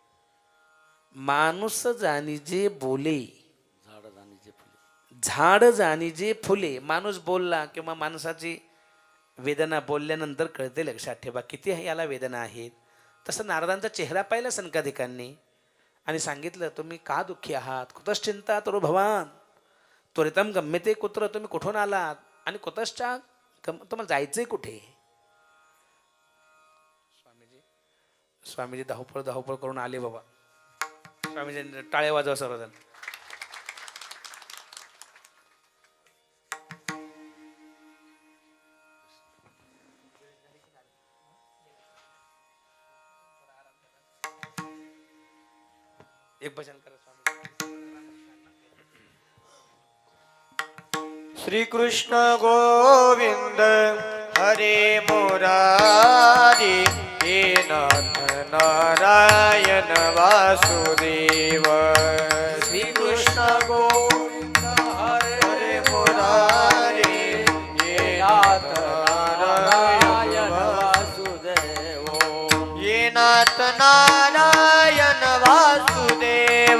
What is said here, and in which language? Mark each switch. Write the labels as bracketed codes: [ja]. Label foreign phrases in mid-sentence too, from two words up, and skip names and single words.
[mr] माणूस जाणीजे बोले झाड जाणीजे फुले. माणूस बोलला किंवा माणसाची वेदना बोलल्यानंतर कळते. लक्षात ठेवा किती याला वेदना आहेत. तसं नारदांचा चेहरा पाहिला सनकाधिकांनी आणि सांगितलं तुम्ही का दुःखी आहात. [sa] कुतश्चिंता तरो भवान त्वरितम गम्यते कुत्र. [mr] तुम्ही कुठून आलात आणि कुतश्चा तुम्हाला जायचंय कुठे. स्वामीजी धावपळ करून आले बाबा. स्वामीजी टाळ्या वाजवा सर्वजण. एक भजन करा स्वामी. [sa] श्री कृष्ण गोविंद हरे मुरारी हे नाथ नारायण वासुदेव. श्री कृष्ण गोविंद हरे मुरारी हे नाथ नारायण वासुदेव. हे नाथ नारायण वासुदेव.